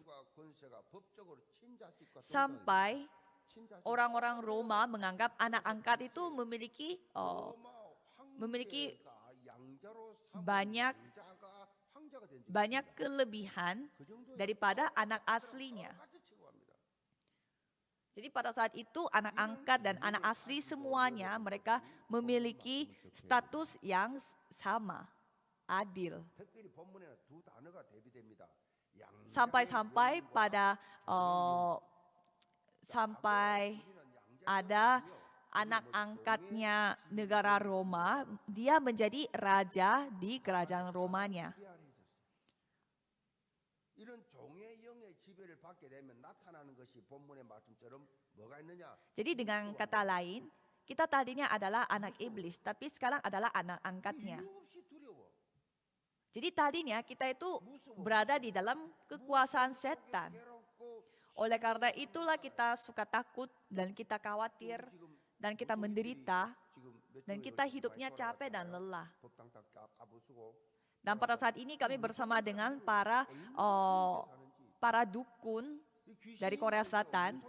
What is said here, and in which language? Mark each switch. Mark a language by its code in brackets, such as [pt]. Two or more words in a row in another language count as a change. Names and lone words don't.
[id] Sampai orang-orang Roma menganggap anak angkat itu memiliki banyak kelebihan daripada anak aslinya. Jadi pada saat itu anak angkat dan anak asli semuanya mereka memiliki status yang sama, adil. [ko] 특별히 본문에는 두 단어가 대비됩니다. [id] Sampai-sampai pada sampai ada anak angkatnya negara Roma, dia menjadi raja di kerajaan Romanya. [ko] 이런 종의 영의 지배를 받게 되면 나타나는 것이 본문의 말씀처럼 뭐가 있느냐? [id] Jadi dengan kata lain, kita tadinya adalah anak iblis, tapi sekarang adalah anak angkatnya. [ko] 이유 없이 두려워. [id] Jadi tadinya kita itu berada di dalam kekuasaan setan. Oleh karena itulah kita suka takut dan kita khawatir dan kita menderita dan kita hidupnya capek dan lelah. Dan pada saat ini kami bersama dengan para dukun dari Korea Selatan.